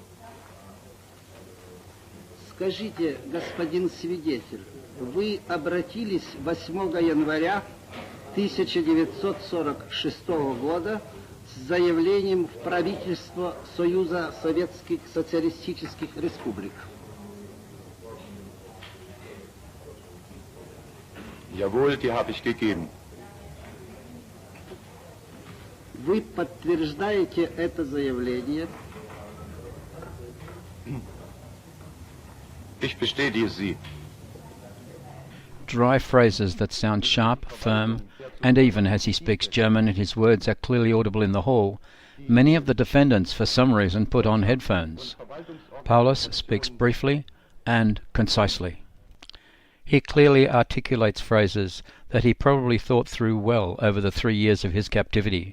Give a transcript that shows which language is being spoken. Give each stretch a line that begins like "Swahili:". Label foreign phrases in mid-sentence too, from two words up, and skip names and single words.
Russian: Скажите, господин свидетель, вы обратились 8 января 1946 года с заявлением в правительство Союза Советских Социалистических Республик.
German: Jawohl, die habe ich gegeben.
Russian: Вы подтверждаете это заявление?
German: Ich bestätige sie.
English: Dry phrases that sound sharp, firm, and even as he speaks German and his words are clearly audible in the hall, many of the defendants for some reason put on headphones. Paulus speaks briefly and concisely. He clearly articulates phrases that he probably thought through well over the 3 years of his captivity.